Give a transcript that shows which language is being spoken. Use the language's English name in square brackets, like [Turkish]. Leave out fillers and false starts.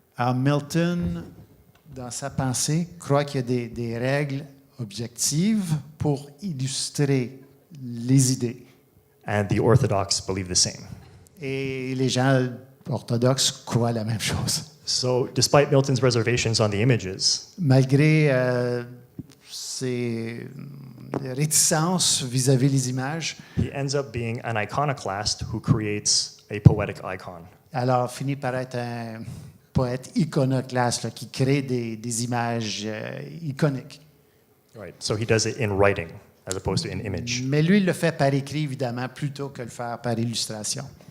[French] Alors, Milton, dans sa pensée, croit qu'il y a des règles objectives pour illustrer les idées. [English] And the Orthodox believe the same. [French] Et les gens orthodoxes croient la même chose. [English] So despite Milton's reservations on the images, [French] Malgré ses réticences vis-à-vis des images, [English] he ends up being an iconoclast who creates a poetic icon. [French] alors finit par être un poète iconoclaste là, qui crée des images iconiques. [English] Right. So he does it in writing as opposed to in image. [French] Mais lui, il le fait par écrit, évidemment, plutôt que le faire par illustration.